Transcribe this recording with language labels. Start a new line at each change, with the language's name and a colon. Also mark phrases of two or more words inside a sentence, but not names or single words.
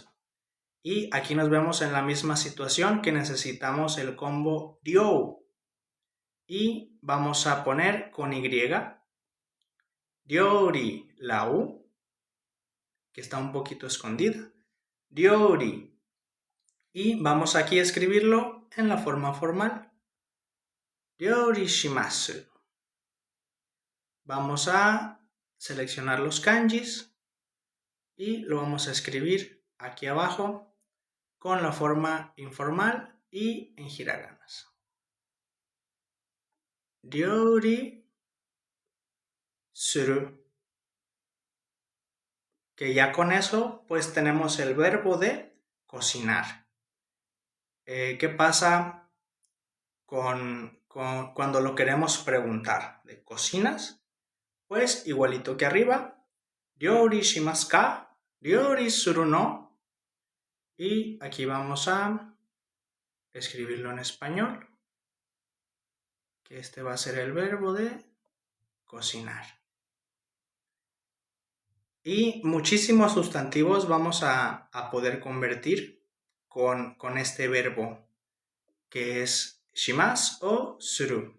Spanish: Y aquí nos vemos en la misma situación que necesitamos el combo ryo. Y vamos a poner con Y. Ryori, la U, que está un poquito escondida. Ryori. Y vamos aquí a escribirlo en la forma formal.
Japanese: 料理します.
Spanish: Vamos a seleccionar los kanjis y lo vamos a escribir aquí abajo con la forma informal y en hiraganas.
Japanese: 料理する.
Spanish: Que ya con eso pues tenemos el verbo de cocinar. ¿Qué pasa cuando lo queremos preguntar? ¿De cocinas? Pues igualito que arriba.
Japanese: 料理しますか? 料理するの?
Spanish: Y aquí vamos a escribirlo en español. Que este va a ser el verbo de cocinar. Y muchísimos sustantivos vamos a poder convertir con este verbo que es shimasu o suru.